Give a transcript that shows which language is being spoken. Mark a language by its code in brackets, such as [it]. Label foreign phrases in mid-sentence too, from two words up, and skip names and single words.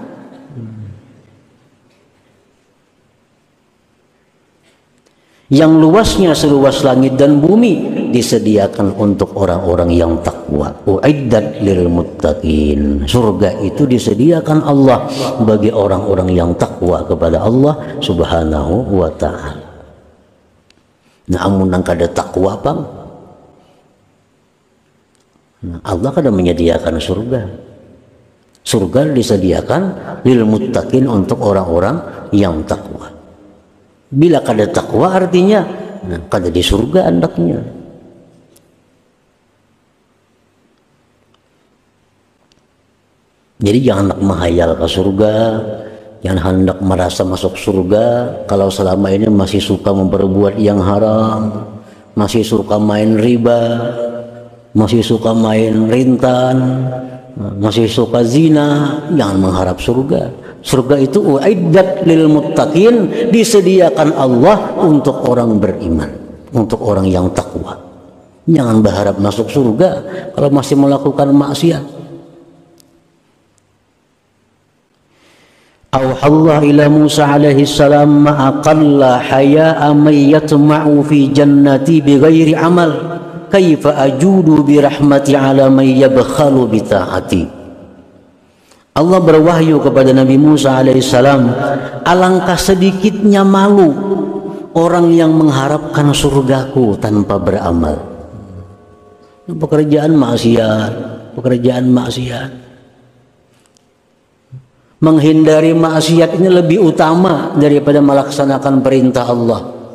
[id] Yang luasnya seluas langit dan bumi disediakan untuk orang-orang yang takwa. [ar] أعدت للمتقين. [id] Surga itu disediakan Allah bagi orang-orang yang takwa kepada Allah [ar] سبحانه وتعالى. [bjn] Nah, amun nang kada takwa pang, nah, Allah kada menyediakan surga. [id] Surga disediakan [ar] للمتقين, [id] untuk orang-orang yang takwa. [bjn] Bila kada takwa artinya nah, kada di surga andaknya. [id] Jadi jangan hendak menghayal ke surga, jangan hendak merasa masuk surga kalau selama ini masih suka memperbuat yang haram, masih suka main riba, masih suka main rintan, masih suka zina. Jangan mengharap surga. Surga itu [ar] أعدت للمتقين, [id] disediakan Allah untuk orang beriman, untuk orang yang takwa. Jangan berharap masuk surga kalau masih melakukan maksiat. [ar] أوحى الله إلى موسى عليه السلام ما أقل حياء من يطمع في جنتي بغير عمل كيف أجود برحمتي على من يبخل بطاعتي. [id] Allah berwahyu kepada Nabi Musa alaihissalam, alangkah sedikitnya malu orang yang mengharapkan surgaku tanpa beramal. Pekerjaan maksiat. Menghindari maksiat ini lebih utama daripada melaksanakan perintah Allah.